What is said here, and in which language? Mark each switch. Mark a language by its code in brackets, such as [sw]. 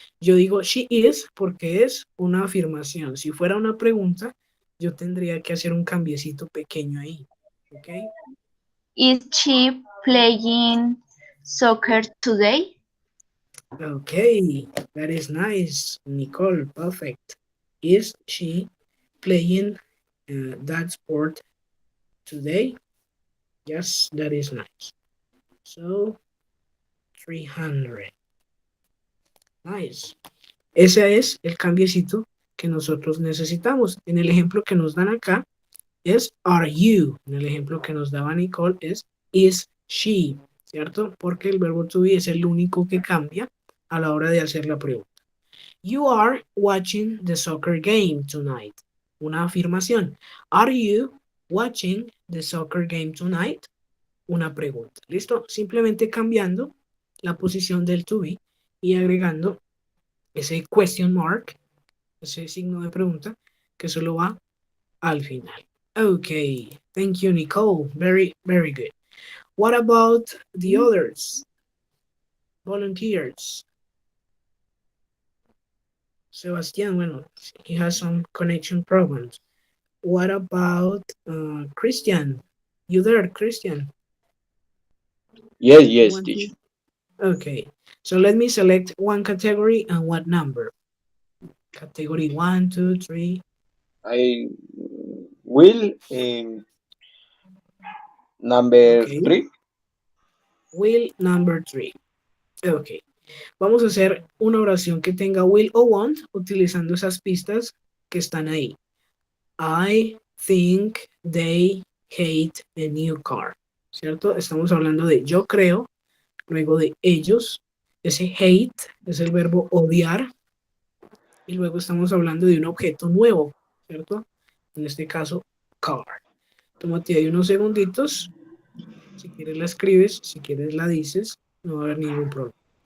[es] Yo digo she is porque es una afirmación. Si fuera una pregunta, yo tendría que hacer un cambiecito pequeño ahí, ¿ok? [en] Is she playing soccer today? Okay, that is nice, Nicole, perfect. Is she playing that sport today? Yes, that is nice. So, 300. Nice. [es] Ese es el cambiecito que nosotros necesitamos. En el ejemplo que nos dan acá es are you. En el ejemplo que nos daba Nicole es is she, ¿cierto? Porque el verbo to be es el único que cambia a la hora de hacer la pregunta. [en] You are watching the soccer game tonight. [es] Una afirmación. [en] Are you watching the soccer game tonight? [es] Una pregunta. ¿Listo? Simplemente cambiando la posición del to be y agregando ese question mark, ese signo de pregunta que solo va al final. [en] Okay, thank you, Nicole. Very, very good. What about the others? Volunteers. Sebastian, bueno, he has some connection problems. What about Christian? You there, Christian? Yes, yes, Want teacher. to- Okay, so let me select one category and what number? Category 1, 2, 3. I will number Okay. 3. Will number 3. Ok. [es] Vamos a hacer una oración que tenga will o want utilizando esas pistas que están ahí. [en] I think they hate a new car. [es] ¿Cierto? Estamos hablando de yo creo, luego de ellos. Ese hate es el verbo odiar. Y luego estamos hablando de un objeto nuevo, ¿cierto? En este caso, car. Tómate ahí unos segunditos. Si quieres la escribes, si quieres la dices, no va a haber ningún problema.